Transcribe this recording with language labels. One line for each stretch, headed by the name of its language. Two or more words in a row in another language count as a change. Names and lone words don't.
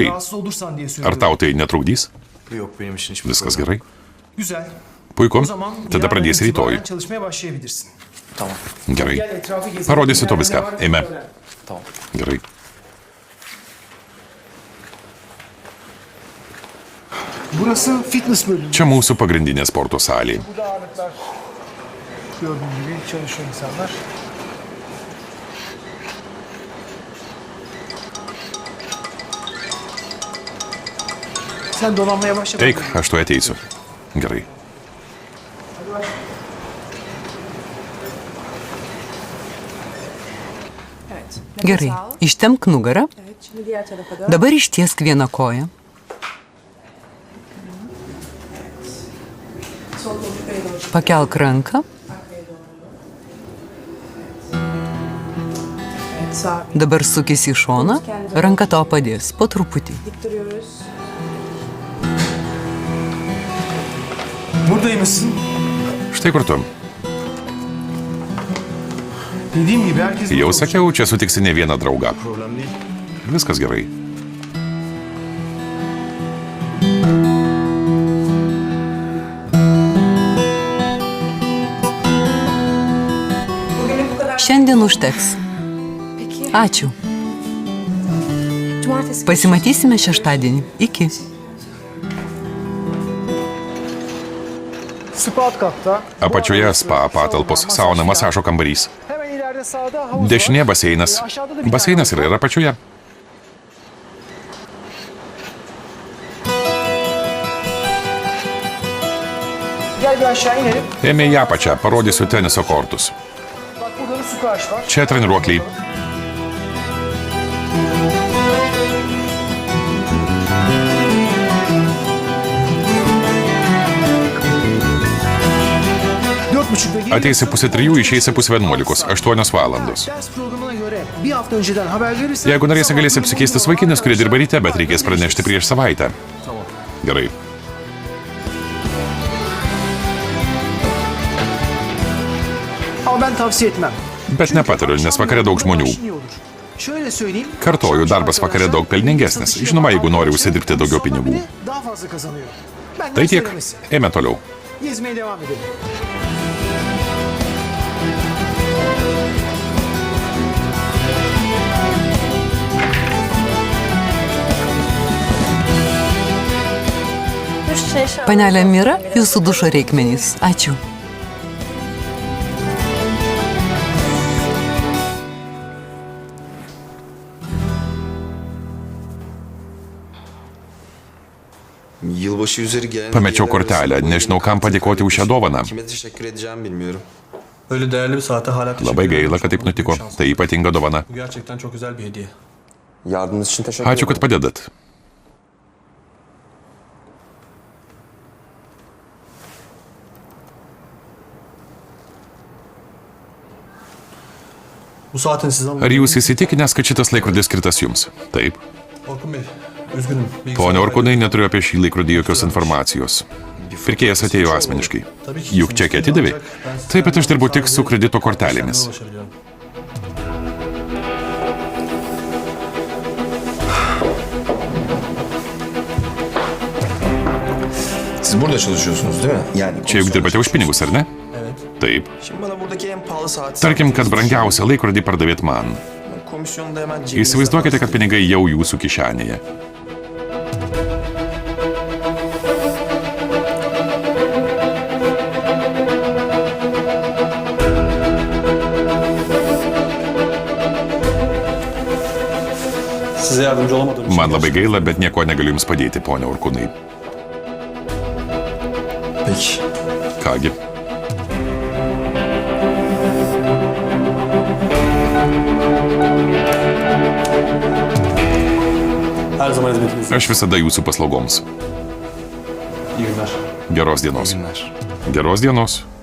Lithuanian: Ar tau tai netrukdys? Viskas gerai. Puiku, tada pradėsi rytoj. Gerai. Parodysiu to viską. Eime. Gerai.
Turkish: Burası fitness bölümü.
Lithuanian: Čia mūsų pagrindinė sporto salė.
Turkish: Burada ağırlıklar gördüğün gibi çalışıyor insanlar. Sen dolanmaya başla.
Lithuanian: Eik, aš tuoj ateisiu. Gerai. Gerai, ištempk nugarą. Dabar ištiesk vieną koją. Pakelk ranką. Dabar sukis į šoną. Ranka tau padės po truputį.
Turkish: Buradaymışsın.
Lithuanian: Štai kur tu.
Turkish: Dediğim gibi herkes
Lithuanian: Jau sakiau, čia sutiksi ne vieną draugą.
Turkish: Problem değil.
Lithuanian: Viskas gerai. Šiandien užteks. Ačiū. Pasimatysime šeštadienį. Iki.
Turkish: spa katta.
Lithuanian: Apačioje spa patalpos, sauna, masažo kambarys.
Turkish: Hemen ileride sağda havuz var.
Lithuanian: Dešinė baseinas.
Turkish: Aşağıda da bir
Lithuanian: Baseinas
Turkish: tane
Lithuanian: yra ir apačioje.
Turkish: Gel bir aşağı inelim.
Lithuanian: Ėmė į apačią, parodysiu teniso kortus.
Turkish: Bak burada da su karşı var.
Lithuanian: Čia treniruokliai. Ateisi pusė 3, išeisi pusė 11, 8 valandos.
Turkish: Ders programına göre bir hafta önceden haber verirsen...
Lithuanian: Jeigu norėsi, galėsi apsikeisti su vaikinais, kurie dirba ryte, bet reikės pranešti prieš savaitę. Gerai.
Turkish: Ama ben tavsiye etmem.
Lithuanian: Bet nepatariu, nes vakare daug žmonių.
Turkish: İyi olur. Şöyle söyleyeyim.
Lithuanian: Kartoju, darbas vakare daug pelningesnis. Žinoma, jeigu nori užsidirbti daugiau pinigų.
Turkish: Daha fazla kazanıyor. Benden
Lithuanian: Tai tiek.
Turkish: söylemesi.
Lithuanian: Eime toliau.
Turkish: Gezmeye devam edelim.
Lithuanian: Panelė Mira, jūsų dušo reikmenys. Ačiū.
Turkish: Yılbaşı üzeri gelen
Lithuanian: Pamečiau kortelę, nežinau, kam padėkoti už šią dovaną.
Turkish: Kime teşekkür edeceğimi bilmiyorum. Öyle değerli bir saate hala teşekkür
Lithuanian: Labai
Turkish: ederim.
Lithuanian: gaila, kad taip nutiko. Tai ypatinga dovana.
Turkish: Bu gerçekten çok güzel bir hediye. Yardımınız için teşekkür
Lithuanian: Ačiū, kad padedat.
Turkish: Bu saatin size
Lithuanian: Ar jūs įsitikinęs, kad šitas laikrodis skirtas jums? Taip.
Turkish: Orkun Bey, üzgünüm.
Lithuanian: Pone Orkunai, neturiu apie šį laikrodį jokios informacijos. Pirkėjas atėjo asmeniškai. Juk čekį atidavė. Taip, bet aš dirbu tik su kredito kortelėmis.
Turkish: Siz burada çalışıyorsunuz değil mi? Yani
Lithuanian: Čia juk dirbate už pinigus, ar ne? Taip.
Turkish: Şimdi bana buradaki en pahalı saat...
Lithuanian: Tarkim, kad brangiausią laikrodį pardavėt man.
Turkish: Komisyonu da hemen cebinize...
Lithuanian: Įsivaizduokite, kad pinigai jau jūsų kišenėje.
Turkish: Size yardımcı olamadığım için.
Lithuanian: Man labai gaila, bet nieko negaliu jums padėti, ponia Orkunai.
Turkish: Peki.
Lithuanian: Kągi.
Turkish: Her zaman hizmetinizde.
Lithuanian: Aš visada jūsų paslaugoms.
Turkish: İyi günler.
Lithuanian: Geros dienos.
Turkish: İyi günler.
Lithuanian: Geros dienos.